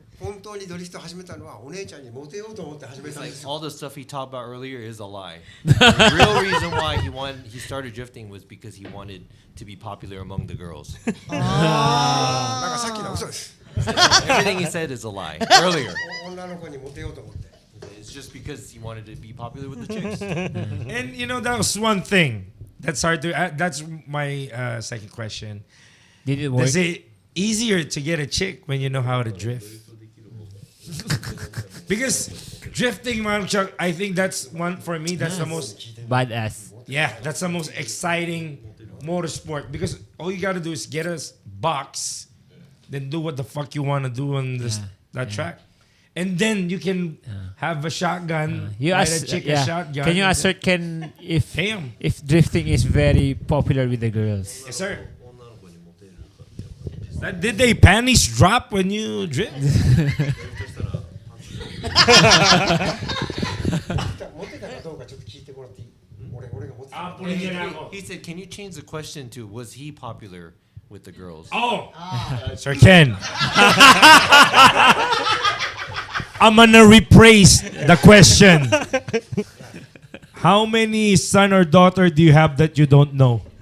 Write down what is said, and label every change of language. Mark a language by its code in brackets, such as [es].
[ja] 本当にドリフト始めたのはお姉ちゃんにモテようと思って始め [en] It's [ja] たん [en] like [ja] ですよ。 [en] all the stuff he talked about earlier is a lie. The real reason why he started drifting was because he wanted to be popular among the girls. [ja] なんかさっきのは嘘です。 [en] Everything he said is a lie earlier. [ja] 女の子にモテようと思って。 [en] It's just because he wanted to be popular with the chicks. And that was one thing that's hard to. That's my second question. Did it work? Is it easier to get a chick when you know how to drift? Because drifting, man, Chuck, I think that's one for me. That's the most. Badass. Yeah, that's the most exciting motorsport because all you gotta do is get a box, then do what the fuck you wanna do on that track, and then you can have a shotgun. You ride ask, a chick a shotgun. Can you ask Sir Ken if Damn. drifting is very popular with the girls? Yes, sir. Did they panties drop when you drift? [ja] モテたかどうかちょっと聞いてもらっていい？俺がモテた。 [en] He said, "Can you change the question to was he popular with the girls?" Oh, Sir Ken. I'm gonna rephrase the question. How many son or daughter do you have that you don't know?